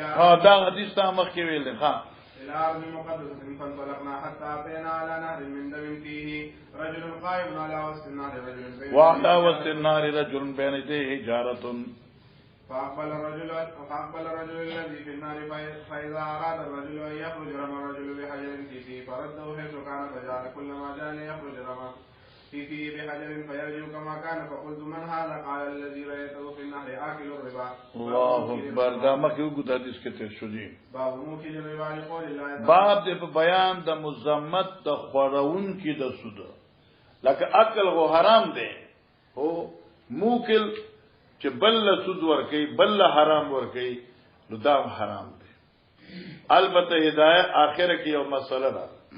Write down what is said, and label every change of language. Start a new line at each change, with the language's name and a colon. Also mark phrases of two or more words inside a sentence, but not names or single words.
Pashto: دا حدیث تا مخ کې ویل ها
Arabic: الى ارض مقدسه فانطلقنا حتى اتينا على نهر من دم فيه رجل قائم على وسط النهر وعلى وسط النهر رجل بين يديه جارة فأقبل الرجل الذي في النار فإذا أراد الرجل أن يخرج رمى الرجل بحجر في فيه فرده حيث كان فجعل كلما جاء ليخرج رمى في فيه بحجر فيرجع كما كان فقلت من هذا قال الذي رأيته في النهر آكل الربا الله أكبر
Pashto: دا مخکې وګورئ حدیث کې تیر شو جی
Arabic: باب موکل الربا لقول الله
Pashto: باب د بیان د مذمت د خورون کې د سود لکه اکل غو حرام دی هو موکل چې بل سود ورکی بل حرام ورکی نو دا حرام دی البته هدايه اخره کې یو مسله ده